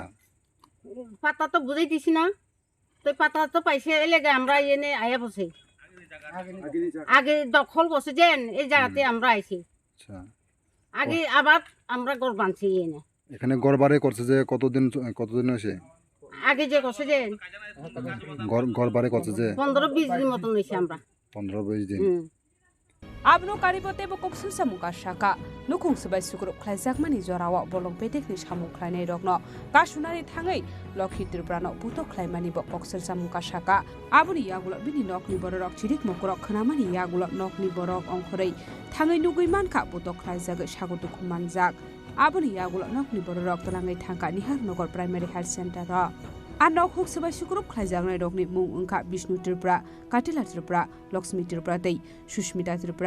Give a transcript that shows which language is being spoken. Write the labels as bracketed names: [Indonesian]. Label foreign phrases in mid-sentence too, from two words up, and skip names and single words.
[Bangla] পাতা তো বুঝাই দিছি না তো পাতা তো পাইছে এলাকা আমরা এনে আয়া বসে আগে দখল বসে যেন এই জায়গাতে আমরা আইছি আগে আবার আমরা গড় বানছি এনে এখানে গড় বাড়ি করছে যে কতদিন হয়েছে আগে যে করছে যে গড় বাড়ি করছে যে 15-20 দিন মতন হয়েছে আমরা 15-20 দিন [Kok Borok] Abno karibote bo koksil samuka shaka nukung sabai sukrop khlaijak mani jorawa bolong petek ni samuk khlainai rokno kasunari thangai Lokhi Triprano puto khlaimani bo koksil samuka shaka abuni yagulo bini nokni borok chirik mokrok khnamani yagulo nokni borok ongkhorei thangai nugui mankha puto khlaijak sagotu khumanjak abuni yagulo nokni borok tolangai thangka Niharnogor [English] Primary Health Center [Kok Borok] ro Anok huk sabai sukrop khlaijaknai rokni mung ongkha Bishnu Tripura, Katila Tripura, Lakshmi Tripura tei Sushmita Tripura.